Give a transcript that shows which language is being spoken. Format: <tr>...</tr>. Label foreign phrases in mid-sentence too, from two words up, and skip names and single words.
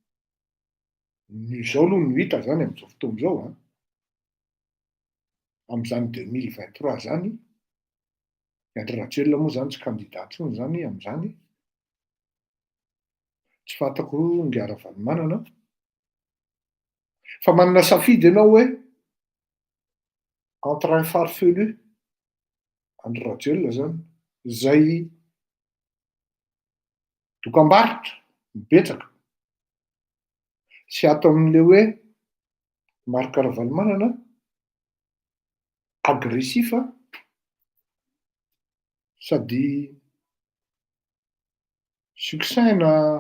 <mg>zao aloha no hita zany amin'izao fotoana izao amin'izany 2023 zany Andry Rajoelina moa zany tsy candidat intsony zany amin'izany tsy fantako Ngara Valomanana fa manana safidy ianao hoe</mg> <fr>entre un farfelu</fr> <mg>Andry Rajoelina zany zay dokam-barotra mibetsaka sy ato amin'le hoe Marc Ravalomanana agressifa sady succinct na</mg>